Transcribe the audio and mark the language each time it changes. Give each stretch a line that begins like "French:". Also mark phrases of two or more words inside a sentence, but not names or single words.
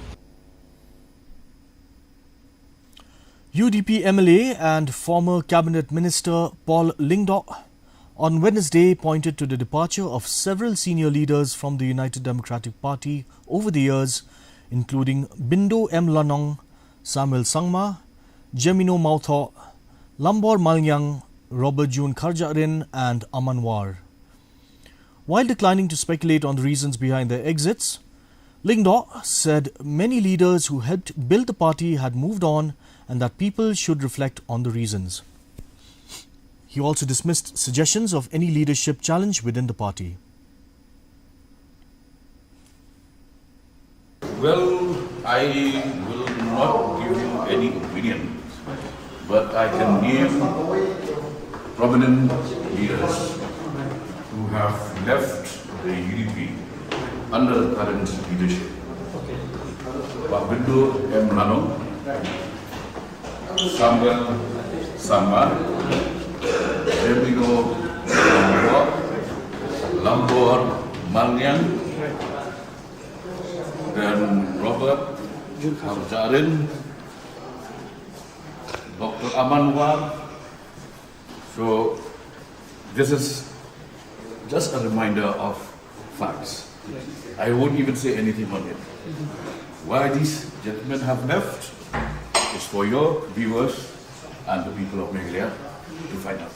English: UDP MLA and former Cabinet Minister Paul Lingdo on Wednesday pointed to the departure of several senior leaders from the United Democratic Party over the years, including Bindo M. Lanong, Samuel Sangma, Jemino Mautho, Lambor Malyang, Robert June Kharjarin and Amanwar. While declining to speculate on the reasons behind their exits, Lingdo said many leaders who helped build the party had moved on and that people should reflect on the reasons. He also dismissed suggestions of any leadership challenge within the party. Well, I will not give you any opinion, but I can name prominent leaders who have left the UDP under the current leadership. Bindo M. Lanong, Samuel Sangma, Jemino Lambor Malyang, then Robert Kharjarin, Dr. Amanwar. So this is just a reminder of facts. I won't even say anything on it. Why these gentlemen have left is for your viewers and the people of Meghalaya to find out.